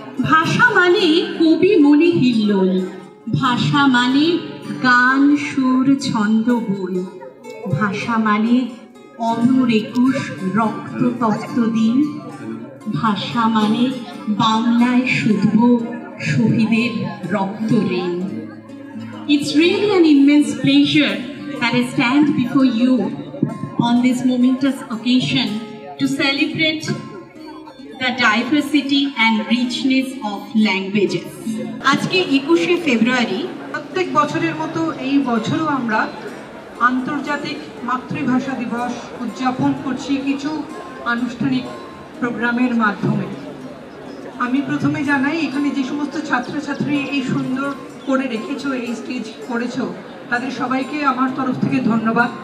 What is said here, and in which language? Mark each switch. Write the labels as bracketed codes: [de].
[bn] ভাষা মানে কবি মনে হিল্লোল, ভাষা মানে গান সুর ছন্দ বই, ভাষা মানে অমর 21 রক্ত তপ্ত দিন, ভাষা মানে বাংলায় শুধব শহীদের রক্ত ঋণ। [en] It's really an immense pleasure that I stand before you on this momentous occasion to celebrate the diversity and richness of languages. [bn] আজকে 21শে ফেব্রুয়ারি, প্রত্যেক বছরের মতো এই বছরও আমরা আন্তর্জাতিক মাতৃভাষা দিবস উদযাপন করছি কিছু আনুষ্ঠানিক প্রোগ্রামের মাধ্যমে। আমি প্রথমে জানাই, এখানে যে সমস্ত ছাত্রছাত্রী এই সুন্দর করে রেখেছো, এই স্টেজ করেছো, তাদের সবাইকে আমার তরফ থেকে ধন্যবাদ।